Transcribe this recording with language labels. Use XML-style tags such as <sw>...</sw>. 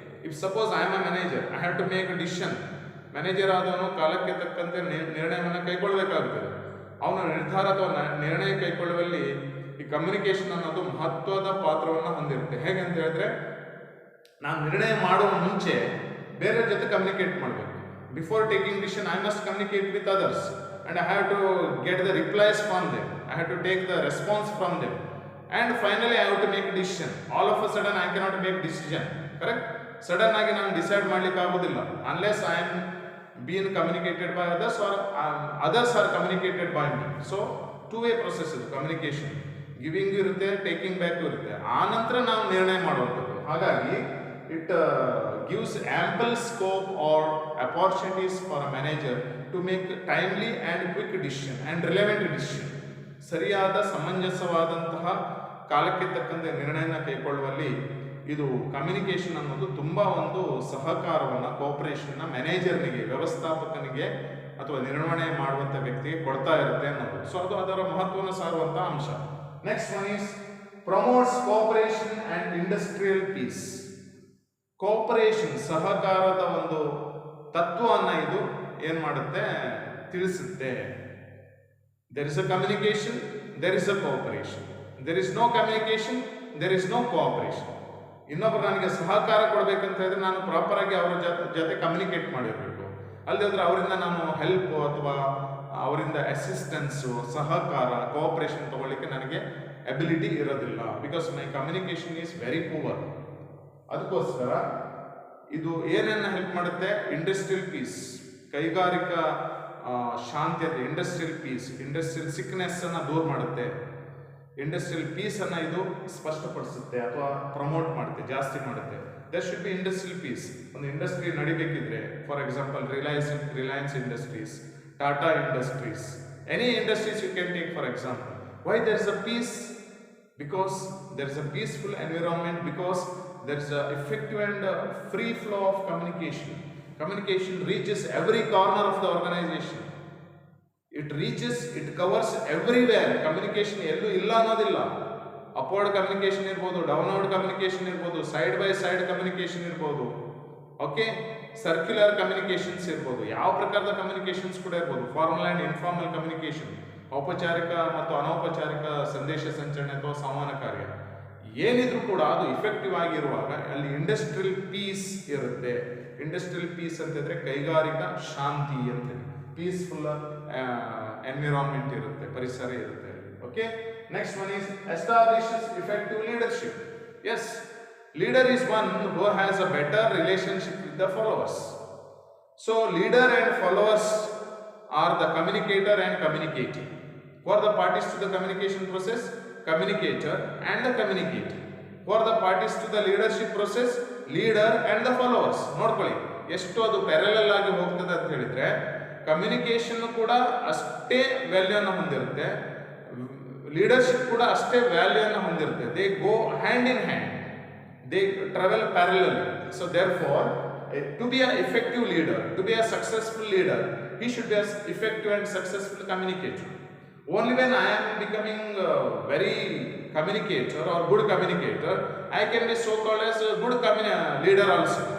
<en>If suppose I am a manager, I have to make a decision.</en> <kn>Manager ಆದವನು ಕಾಲಕ್ಕೆ ತಕ್ಕಂತೆ ನಿರ್ಣಯವನ್ನು ಕೈಗೊಳ್ಳಬೇಕಾಗುತ್ತದೆ. ಅವನ ನಿರ್ಧಾರ ಅಥವಾ ನಿರ್ಣಯ ಕೈಗೊಳ್ಳುವಲ್ಲಿ ಈ ಕಮ್ಯುನಿಕೇಷನ್ ಅನ್ನೋದು ಮಹತ್ವದ ಪಾತ್ರವನ್ನು ಹೊಂದಿರುತ್ತೆ. ಹೇಗೆ ಅಂತ ಹೇಳಿದ್ರೆ, ನಾನು ನಿರ್ಣಯ ಮಾಡುವ ಮುಂಚೆ ಬೇರೆ ಜೊತೆ ಕಮ್ಯುನಿಕೇಟ್ ಮಾಡಬೇಕು.</kn> <en>Before taking decision I must communicate with others and I have to get the replies from them. I have to take the response from them. And finally I have to make decision. All of a sudden I cannot make decision, correct?</en> <kn>Sudden ಆಗಿ ನಾನು decide ಮಾಡ್ಲಿಕ್ಕೆ ಆಗೋದಿಲ್ಲ</kn> <en>Unless I am been communicated by others or others are communicated by me.</en> <kn>So two way process ಇದು communication, giving ಇರುತ್ತೆ, taking back ಇರುತ್ತೆ, ಆ ನಂತರ ನಾವು ನಿರ್ಣಯ ಮಾಡುವಂಥದ್ದು.</kn> <en>ಹಾಗಾಗಿ it gives ample scope or opportunities for a manager to make timely and quick decision and relevant decision.</en> <kn>ಸರಿಯಾದ ಸಮಂಜಸವಾದಂತಹ ಕಾಲಕ್ಕೆ ತಕ್ಕಂತೆ ನಿರ್ಣಯನ ಕೈಗೊಳ್ಳುವಲ್ಲಿ ಇದು ಕಮ್ಯುನಿಕೇಷನ್ ಅನ್ನೋದು ತುಂಬ ಒಂದು ಸಹಕಾರವನ್ನು, ಕೋಆಪರೇಷನ್ನ ಮ್ಯಾನೇಜರ್ನಿಗೆ, ವ್ಯವಸ್ಥಾಪಕನಿಗೆ ಅಥವಾ ನಿರ್ವಹಣೆ ಮಾಡುವಂಥ ವ್ಯಕ್ತಿಗೆ ಕೊಡ್ತಾ ಇರುತ್ತೆ ಅನ್ನೋದು.</kn> <en>so</en> <kn>ಅದು ಅದರ ಮಹತ್ವವನ್ನು ಸಾರುವಂಥ ಅಂಶ.</kn> <en>Next one is promotes cooperation and industrial peace.</en> <kn>Cooperation, ಸಹಕಾರದ ಒಂದು ತತ್ವವನ್ನು ಇದು ಏನು ಮಾಡುತ್ತೆ, ತಿಳಿಸುತ್ತೆ.</kn> <en>there is a communication, there is a cooperation. there is no communication, there is no cooperation.</en> <kn>ಇನ್ನೊಬ್ಬರು ನನಗೆ ಸಹಕಾರ ಕೊಡಬೇಕಂತ ಹೇಳಿದ್ರೆ ನಾನು ಪ್ರಾಪರಾಗಿ ಅವರ ಜೊತೆ ಕಮ್ಯುನಿಕೇಟ್ ಮಾಡಿರಬೇಕು. ಅಲ್ಲದಿದ್ರೆ ಅವರಿಂದ ನಾನು ಹೆಲ್ಪ್ ಅಥವಾ ಅವರಿಂದ ಅಸಿಸ್ಟೆನ್ಸು, ಸಹಕಾರ, ಕೋಆಪರೇಷನ್ ತಗೊಳ್ಳಿಕ್ಕೆ ನನಗೆ ಎಬಿಲಿಟಿ ಇರೋದಿಲ್ಲ.</kn> <en>Because my communication is very poor.</en> <kn>ಅದಕ್ಕೋಸ್ಕರ ಇದು ಏನನ್ನ ಹೆಲ್ಪ್ ಮಾಡುತ್ತೆ, ಇಂಡಸ್ಟ್ರಿಯಲ್ ಪೀಸ್, ಕೈಗಾರಿಕಾ ಶಾಂತಿಯತೆ, ಇಂಡಸ್ಟ್ರಿಯಲ್ ಪೀಸ್, ಇಂಡಸ್ಟ್ರಿಯಲ್ ಸಿಕ್ನೆಸ್ ಅನ್ನ ದೂರ ಮಾಡುತ್ತೆ. ಇಂಡಸ್ಟ್ರಿಯಲ್ ಪೀಸ್ ಅನ್ನ ಇದು ಸ್ಪಷ್ಟಪಡಿಸುತ್ತೆ ಅಥವಾ ಪ್ರಮೋಟ್ ಮಾಡುತ್ತೆ, ಜಾಸ್ತಿ ಮಾಡುತ್ತೆ.</kn> <en>There should be industrial peace.</en> <kn>ಒಂದು industry ನಡಿಬೇಕಿದ್ರೆ,</kn> <en>For example Reliance industries, Tata industries, any industries you can take for example. Why there is a peace? Because there is a peaceful environment, because there is a effective and free flow of communication. Communication reaches every corner of the organization. It reaches, it covers everywhere.</en> <kn>Communication ಎಲ್ಲೂ ಇಲ್ಲ ಅನ್ನೋದಿಲ್ಲ. Upward communication ಇರ್ಬೋದು, downward communication ಇರ್ಬೋದು, side by side communication ಇರ್ಬೋದು, okay, circular communications ಇರ್ಬೋದು, ಯಾವ ಪ್ರಕಾರದ communications ಕೂಡ ಇರ್ಬೋದು, ಫಾರ್ಮಲ್ ಆ್ಯಂಡ್ ಇನ್ಫಾರ್ಮಲ್ ಕಮ್ಯುನಿಕೇಶನ್, ಔಪಚಾರಿಕ ಮತ್ತು ಅನೌಪಚಾರಿಕ ಸಂದೇಶ ಸಂಚರಣೆ ಅಥವಾ ಸಂವಹನ ಕಾರ್ಯ ಏನಿದ್ರು ಕೂಡ ಅದು ಇಫೆಕ್ಟಿವ್ ಆಗಿರುವಾಗ ಅಲ್ಲಿ ಇಂಡಸ್ಟ್ರಿಯಲ್ ಪೀಸ್ ಇರುತ್ತೆ. ಇಂಡಸ್ಟ್ರಿಯಲ್ ಪೀಸ್ ಅಂತಂದ್ರೆ ಕೈಗಾರಿಕಾ ಶಾಂತಿ ಅಂತೇಳಿ, ಪೀಸ್ಫುಲ್ ಎನ್ವಿರಾನ್ಮೆಂಟ್ ಇರುತ್ತೆ, ಪರಿಸರ ಇರುತ್ತೆ.</kn> <en>Okay, next one is establishes effective leadership. Yes, leader is one who has a better relationship with the followers. So leader and followers are the communicator and communicating. Who are the parties to the communication process? Communicator and the communicator. Who are the parties to the leadership process? Leader and the followers.</en> <kn>ನೋಡ್ಕೊಳ್ಳಿ ಎಷ್ಟು ಅದು parallel ಆಗಿ ಹೋಗ್ತದೆ ಅಂತ ಹೇಳಿದ್ರೆ, communication ಕೂಡ ಅಷ್ಟೇ ವ್ಯಾಲ್ಯೂಯನ್ನು ಹೊಂದಿರುತ್ತೆ, ಲೀಡರ್ಶಿಪ್ ಕೂಡ ಅಷ್ಟೇ ವ್ಯಾಲ್ಯೂಯನ್ನು ಹೊಂದಿರುತ್ತೆ.</kn> <en>They go hand in hand, they travel parallelly. So therefore, to be an effective leader, to be a successful leader, he should be an effective and successful communicator. Only when I am becoming very communicator or good communicator, I can be so called as a good leader also.</en>